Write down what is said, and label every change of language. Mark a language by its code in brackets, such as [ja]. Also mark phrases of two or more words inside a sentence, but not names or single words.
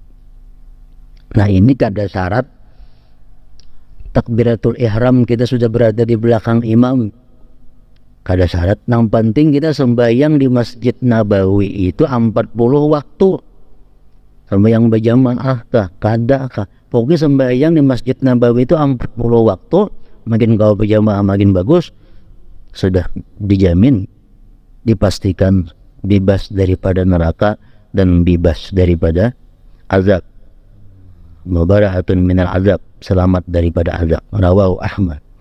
[bjn] Nah, ini kada syarat [ar] تكبيرة الإحرام [bjn] kita sudah berada di belakang imam, kada syarat. [id] Yang penting kita sembahyang di Masjid Nabawi itu 40 waktu. [bjn] Sembahyang berjamaah kah, kada kah, pokoknya sembahyang di Masjid Nabawi itu 40 waktu. [id] Makin kau berjamaah makin bagus, sudah dijamin, dipastikan bebas daripada neraka dan bebas daripada azab. [ar] مباركة من العذاب, [id] selamat daripada azab, rawahu Ahmad.